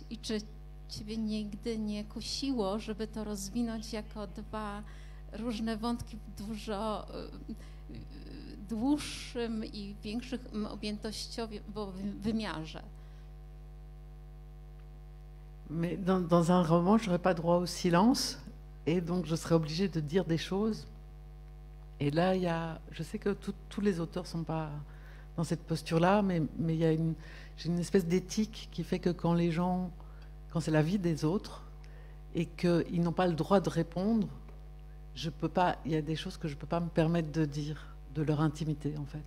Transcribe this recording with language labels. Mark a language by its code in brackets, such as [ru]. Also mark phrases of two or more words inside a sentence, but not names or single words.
[pl] I czy ciebie nigdy nie kusiło, żeby to rozwinąć jako dwa różne wątki w dużo dłuższym i większym objętościowo wymiarze? [fr] Mais dans un roman, je n'aurais pas droit au silence, et donc je serais obligée de dire des choses. Et là, je sais que tous les auteurs ne sont pas dans cette posture-là, mais j'ai une espèce d'éthique qui fait que quand c'est la vie des autres, et qu'ils n'ont pas le droit de répondre, il y a des choses que je ne peux pas me permettre de dire, de leur intimité, en fait.